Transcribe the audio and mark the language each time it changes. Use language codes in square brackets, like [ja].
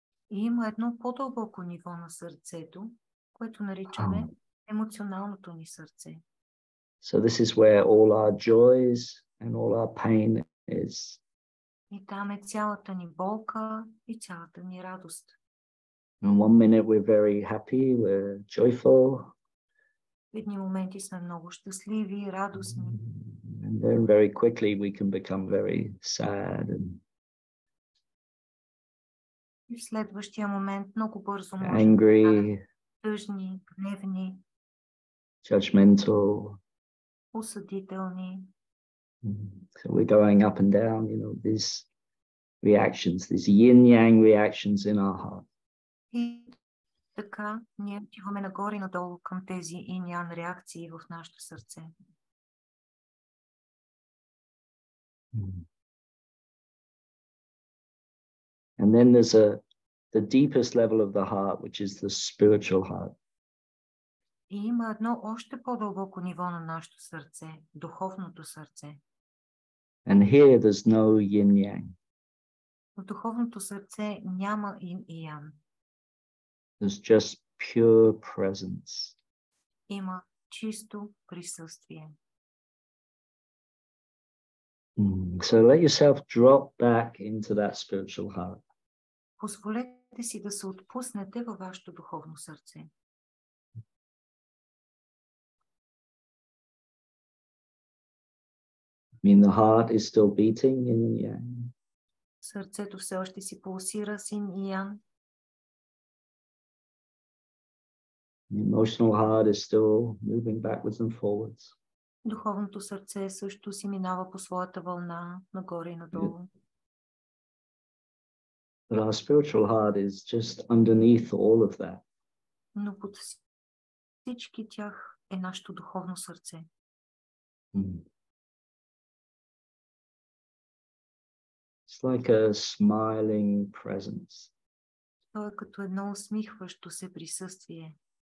[bg] И има едно по-дълбоко ниво на сърцето, което наричаме емоционалното ни сърце. [en] So this is where all our joys and all our pain is. [bg] И там е цялата ни болка и цялата ни радост. [en] In one minute we're very happy, we're joyful. [bg] В едни моменти сме много щастливи, радостни. [en] And then very quickly we can become very sad and [bg] И в следващия момент много бързо можем да [en] angry, [bg] станем тъжни, гневни, [en] judgmental. [bg] осъдителни. [en] So we're going up and down, you know, these reactions, these yin-yang reactions in our heart. [bg] И така ние отиваме нагоре и надолу към тези инь-ян реакции в нашето сърце. [en] And then there's the deepest level of the heart, which is the spiritual heart. [bg] И има едно още по-дълбоко ниво на нашето сърце, духовното сърце. [en] And here there's no yin-yang. [bg] В духовното сърце няма инь и ян. [en] There's just pure presence. [bg] Има чисто присъствие. [en] So let yourself drop back into that spiritual heart. [bg] Позволете си да се отпуснете във вашето духовно сърце. [en] I mean, the heart is still beating yin and yang. [bg] Сърцето все още си пулсира с инь и ян. [en] The emotional heart is still moving backwards and forwards. [bg] Духовното сърце също си минава по своята вълна, нагоре и надолу. [en] But our spiritual heart is just underneath all of that. [bg] Но под всички тях е нашето духовно сърце. [en] It's like a smiling presence. [bg] То е като едно усмихващо се присъствие.